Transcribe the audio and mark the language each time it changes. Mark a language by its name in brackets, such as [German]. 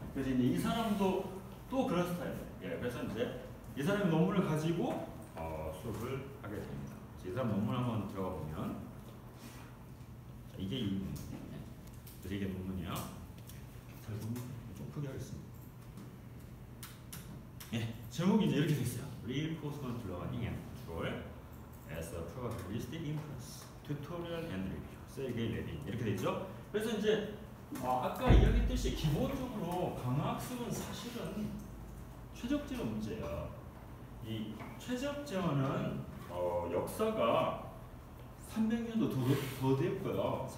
[Korean] 그래서 이제 이 사람도 또 그런 스타일이에요. 예, 그래서 이제 이 사람의 논문을 가지고 수업을 하게 됩니다. 이 사람 논문 한번 들어가 보면 자, 이게 이 논문이에요. 그래서 이게 논문이야. 잘 보면 좀 크게 하겠습니다. 예, 제목이 이제 이렇게 돼 있어요. [English] Reinforcement Learning and Control as a Probabilistic Inference Tutorial and Review. [Korean] 세르게이 레빈 이렇게 돼 있죠. 그래서 이제 아까 이야기했듯이 기본적으로 강학습은 사실은 최적재어 문제예요. 이 최적재어는 역사가 300년도 더 됐고요.